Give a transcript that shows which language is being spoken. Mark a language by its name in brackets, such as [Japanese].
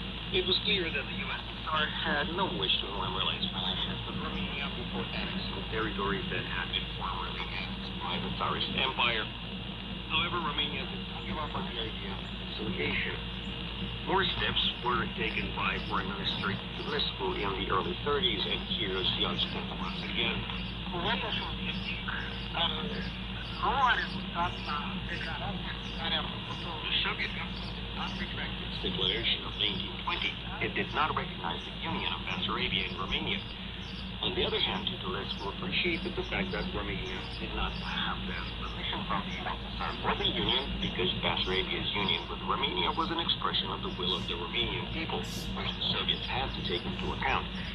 [English] It was clear that the USSR had no wish to normalize relations with Romania before annexing territories that had been formerly annexed by the Tsarist Empire. However, Romania did not give up on the idea of reconciliation. More steps were taken by Foreign Minister Ccrane in the early 30s, and here's Jan Scurtu once again. [Romanian] Guvernul sovietic nu a rezultat la declarația pe care a făcut-o. [English] The Soviet government did not retract its declaration of 1920. It did not recognize the union of Bessarabia and Romania. On the other hand, Titulescu appreciated the fact that Romania did not have that permission from the USSR for the union, because Bessarabia's union with Romania was an expression of the will of the Romanian people, which the Soviets had to take into account.